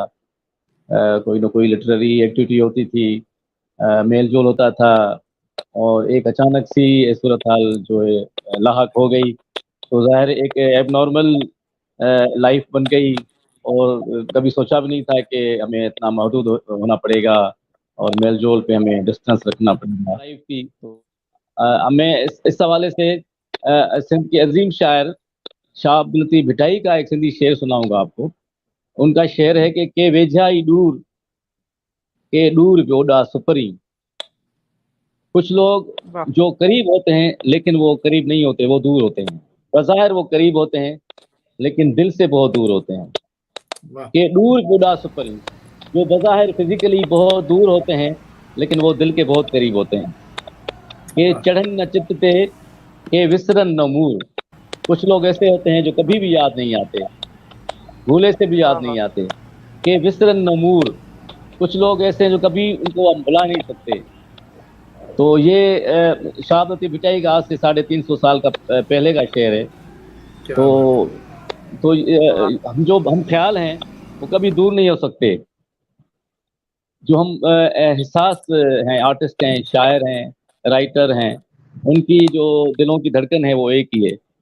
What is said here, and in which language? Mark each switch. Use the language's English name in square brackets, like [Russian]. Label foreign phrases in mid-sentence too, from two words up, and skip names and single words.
[Urdu] کوئی نہ کوئی [English] literary activity [Urdu] ہوتی تھی، میل جول ہوتا تھا، اور ایک اچانک سی صورتحال جو ہے لاحق ہو گئی، تو ظاہر ایک [English] abnormal life [Urdu] بن گئی، اور کبھی سوچا بھی نہیں تھا کہ ہمیں اتنا محدود ہونا پڑے گا اور میل جول پہ ہمیں ڈسٹنس رکھنا پڑے گا. لائف تھی تو میں اس حوالے سے سندھ کے عظیم شاعر شاہ عبداللطیف بھٹائی کا ایک سندھی شعر سناؤں گا آپ کو. ان کا شعر ہے کہ [Sindhi] के वेझाई दूर, के दूर जोड़ा सुपरी। [Urdu] کچھ لوگ वाह। جو قریب ہوتے ہیں، لیکن وہ قریب نہیں ہوتے، وہ دور ہوتے ہیں. بظاہر وہ قریب ہوتے ہیں، لیکن دل سے بہت دور ہوتے ہیں. वाह। [Sindhi] के दूर गुडा सुपरी, [Urdu] جو بظاہر فزیکلی بہت دور ہوتے ہیں، لیکن وہ دل کے بہت قریب ہوتے ہیں. के वाह। [Sindhi] चढ़न न चित ते, के विसरन न मूर। [Urdu] کچھ لوگ ایسے ہوتے ہیں جو کبھی بھی یاد نہیں آتے، بھولے سے بھی वाह याद वाह। نہیں آتے. [Sindhi] के विसरन न मूर। [Urdu] کچھ لوگ ایسے ہیں جو کبھی ان کو ہم بھلا نہیں سکتے. تو یہ شاہ لطیف بھٹائی کا آج سے 350 سال کا پہلے کا شعر ہے. کیا بات ہے. तो वाह। ہم خیال ہیں، وہ کبھی دور نہیں ہو سکتے۔ جو ہم احساس ہیں، آرٹسٹ ہیں، شاعر ہیں، رائٹر ہیں، ان کی جو دلوں کی دھڑکن ہے وہ ایک ہی ہے.